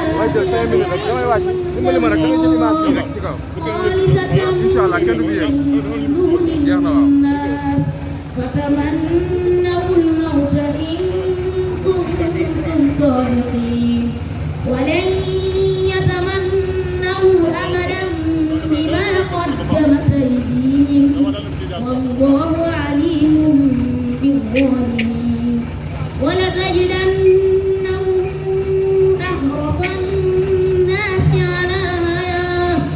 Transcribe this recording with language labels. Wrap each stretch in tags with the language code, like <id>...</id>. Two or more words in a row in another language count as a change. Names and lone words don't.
<wo>jël 5 minutes rek damay wàcc dimbali ma rek da ngay jël image bi rek ci kaw</wo> <ar>إن شاء الله</ar> <wo>kenn du fi yéeg jeex na waaw.</wo> <ar>فتمنوا الموت إن كنتم صادقين ولن يتمنوا أبدا بما قدمت أيديهم والله عليم بالظالمين ولتجدنهم أحرص الناس على حياة</ar>